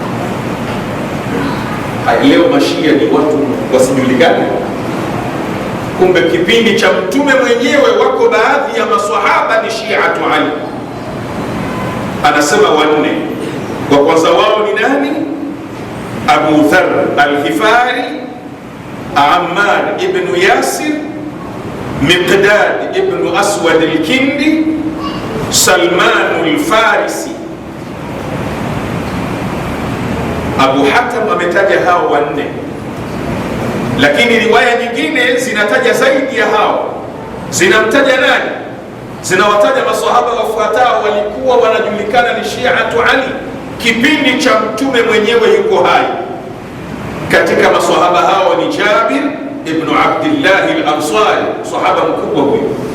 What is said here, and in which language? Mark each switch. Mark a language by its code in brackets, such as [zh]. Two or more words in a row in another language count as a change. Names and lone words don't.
[sw] Leo mashia ni watu wasijulikane, kumbe kipindi cha Mtume mwenyewe wako baadhi ya maswahaba ni shiatu Ali. Anasema wanne, wa kwanza wao ni nani? Abu Dharr al-Ghifari, Ammar ibn Yasir, Miqdad ibn Aswad al-Kindi, Salman al-Farisi. Abu Hatim ametaja hao wanne, lakini riwaya nyingine zinataja zaidi ya hao. Zinamtaja nani? Zinawataja maswahaba wafuatao walikuwa wanajulikana ni shiatu Ali kipindi cha Mtume mwenyewe yuko hai. Katika maswahaba hao ni Jabir ibn Abdullah al-Ansari, sahaba mkubwa huyo.